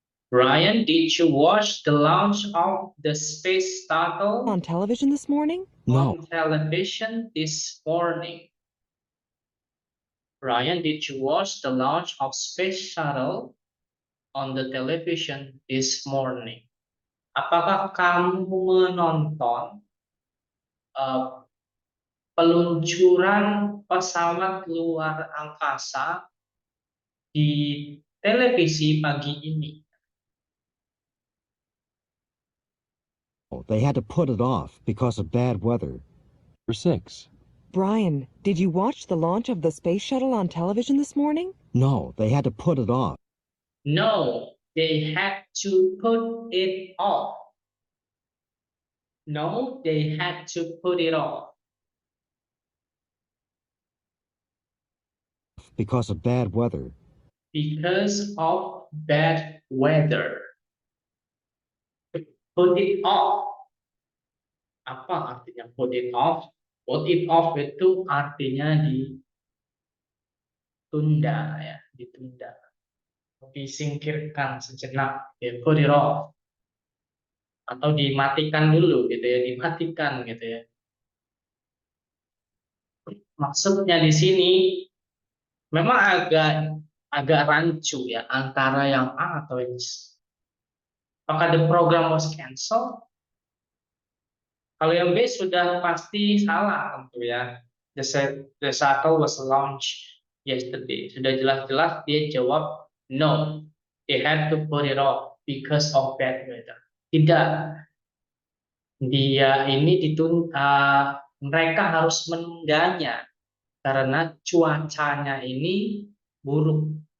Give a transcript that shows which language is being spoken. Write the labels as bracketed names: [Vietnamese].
[English] Brian, did you watch the launch of the space shuttle on television this morning? No. on television this morning? Brian, did you watch the launch of space shuttle on the television this morning? [Indonesian] Apakah kamu menonton peluncuran pesawat luar angkasa di televisi pagi ini? [English] They had to put it off because of bad weather. Number 6. Brian, did you watch the launch of the space shuttle on television this morning? No, they had to put it off No, they had to put it off. No, they had to put it off. because of bad weather. Because of bad weather. Put it off. [Indonesian] Apa artinya [English] put it off? [Indonesian] Put it off itu artinya ditunda ya, ditunda. Disingkirkan sejenak, ya, put it off. Atau dimatikan dulu gitu ya, dimatikan gitu ya. Maksudnya di sini memang agak rancu ya antara yang A atau yang C. Apakah [English] the program was cancelled? [Indonesian] Kalau yang B sudah pasti salah tentu ya. [English] The shuttle was launched yesterday. [Indonesian] Sudah jelas-jelas dia jawab no. [English] They had to put it off because of bad weather. [Indonesian] Tidak. Dia ini mereka harus menundanya karena cuacanya ini buruk.